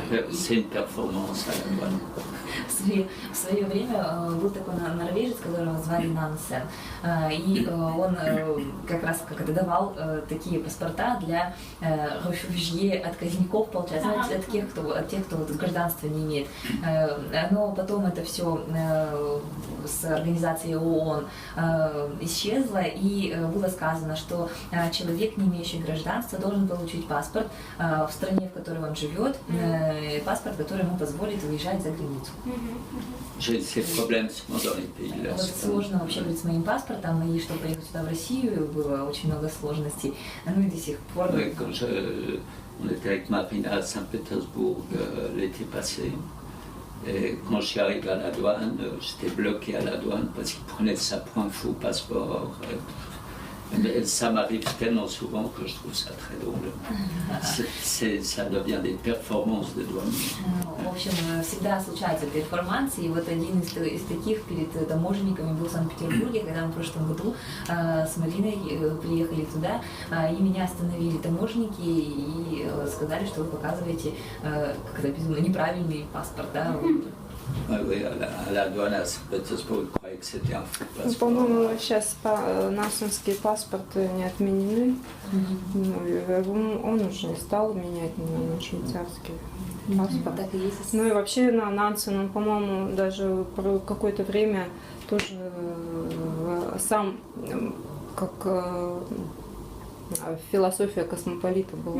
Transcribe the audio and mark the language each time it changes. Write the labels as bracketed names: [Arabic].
[French] C'est une performance à la douane. [Russian] В свое время был такой норвежец, которого звали Нансен, и он как раз давал такие паспорта для рефюжье, отказников, получается, от тех, кто гражданства не имеет. Но потом это все с организацией ООН исчезло, и было сказано, что человек, не имеющий гражданства, должен получить паспорт в стране, в которой он живет, паспорт, который ему позволит выезжать за границу. [French] J'ai ces problèmes souvent dans les pays de la [Russian] Вот сложно вообще быть с моим паспортом, и чтобы приехать сюда в Россию, было очень много сложностей. Ну и до сих пор. [French] Oui, on était avec Marina à Saint-Pétersbourg l'été passé. Et quand je suis arrivé à la douane, j'étais bloqué à la douane parce qu'ils prenaient ça pour un faux passeport. Et ça m'arrive tellement souvent que je trouve ça très drôle. Ça devient des performances de douane. [Russian] В общем, всегда случаются перформансы, и вот один из таких перед таможенниками был в Санкт-Петербурге, когда мы в прошлом году с Мариной приехали туда, и меня остановили таможенники и сказали, что вы показываете как-то безумно неправильный паспорт, да. [French] Oui, à la douane à Saint-Pétersbourg, ils croyaient que c'était un faux [Russian] Ну, [French] passeport. [Russian] по-моему, сейчас нансенские паспорты не отменены. Ну, он уже не стал менять на швейцарский паспорт. Так и есть. Ну и вообще на Нансен, он, по-моему, даже про какое-то время тоже сам как философия космополита была.